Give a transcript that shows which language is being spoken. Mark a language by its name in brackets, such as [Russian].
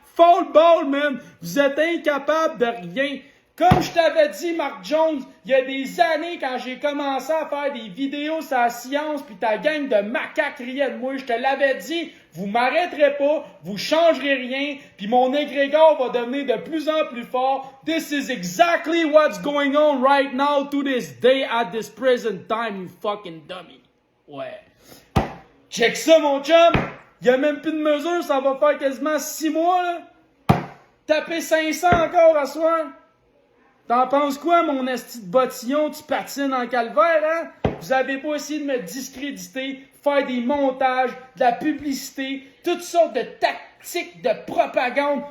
[English] Foul ball, man. [French] Vous êtes incapable de rien. Comme je t'avais dit, Mark Jones, il y a des années, quand j'ai commencé à faire des vidéos sur la science, puis ta gang de macaques riait de moi, je te l'avais dit, vous m'arrêterez pas, vous changerez rien, puis mon égrégore va devenir de plus en plus fort. [English] This is exactly what's going on right now to this day at this present time, you fucking dummy. [French] Ouais. Check ça, mon chum. Il y a même plus de mesure, ça va faire quasiment 6 mois, là. Taper 500 encore à soir. T'en penses quoi, mon esti de bottillon? Tu patines en calvaire, hein? Vous avez pas essayé de me discréditer. faire des montages, de la publicité, toutes sortes de tactiques de propagande.